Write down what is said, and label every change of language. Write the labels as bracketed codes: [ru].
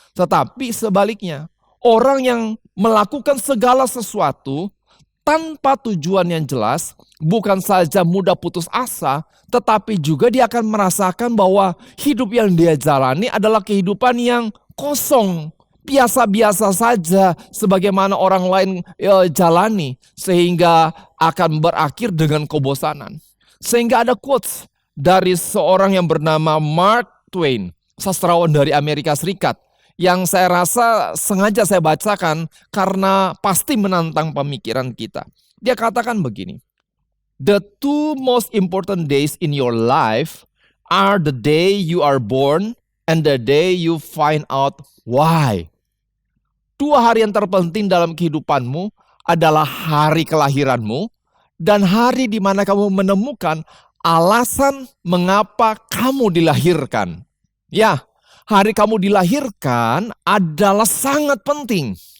[id] Tetapi sebaliknya, orang yang melakukan segala sesuatu tanpa tujuan yang jelas, bukan saja mudah putus asa, tetapi juga dia akan merasakan bahwa hidup yang dia jalani adalah kehidupan yang kosong, biasa-biasa saja sebagaimana orang lain jalani, sehingga akan berakhir dengan kebosanan. Sehingga ada quotes dari seorang yang bernama Mark Twain, sastrawan dari Amerika Serikat, yang saya rasa sengaja saya bacakan karena pasti menantang pemikiran kita. Dia katakan begini, [en] "The two most important days in your life are the day you are born and the day you find out why." [id] Dua hari yang terpenting dalam kehidupanmu adalah hari kelahiranmu dan hari di mana kamu menemukan alasan mengapa kamu dilahirkan. Ya, hari kamu dilahirkan adalah sangat penting.